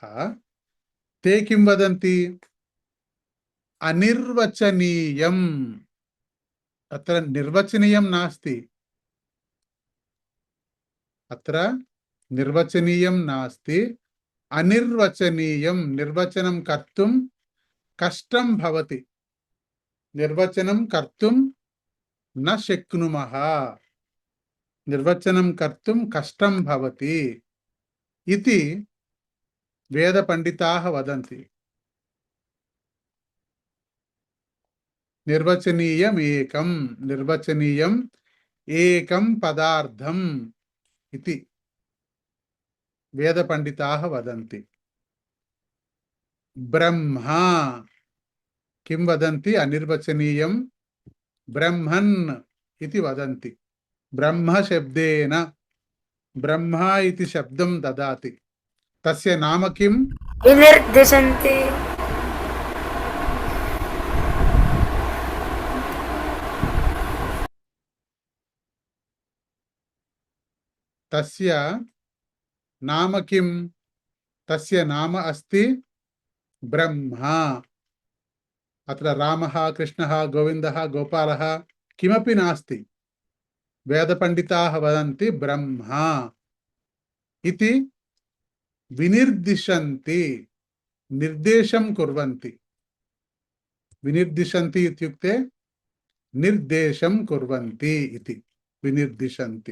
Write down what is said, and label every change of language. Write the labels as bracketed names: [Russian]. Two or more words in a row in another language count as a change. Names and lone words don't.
[Sanskrit] ते किं वदन्ति? अनिर्वचनीयम्। अत्र निर्वचनीयं नास्ति, अत्र निर्वचनीयं नास्ति, अनिर्वचनीयं। निर्वचनं कर्तुं कष्टं भवति, నిర్వచనం కర్తుం న శక్నుమః, నిర్వచనం కర్తుం కష్టం భవతి ఇతి వేద పండితాః వదంతి. నిర్వచనీయం ఏకం, నిర్వచనీయం ఏకం పదార్థం ఇతి వేద పండితాః వదంతి. బ్రహ్మ కిం వదంతి? అనిర్వచనీయం బ్రహ్మన్ ఇతి వదంతి. బ్రహ్మ శబ్దేన, బ్రహ్మ ఇతి శబ్దం దదాతి. తస్య నామ కిం? వినిర్దిశంతి. తస్య నామ కిం? తస్య నామ అస్తి బ్రహ్మ. అత్ర రామః, కృష్ణః, గోవిందः, గోపాలः కిమపి నాస్తి. వేద పండితాః వదంతి బ్రహ్మ ఇతి వినిర్దిశంతి, నిర్దేశం కుర్వంతి. వినిర్దిశంతి ఇత్యుక్తే నిర్దేశం కుర్వంతి ఇతి వినిర్దిశంతి.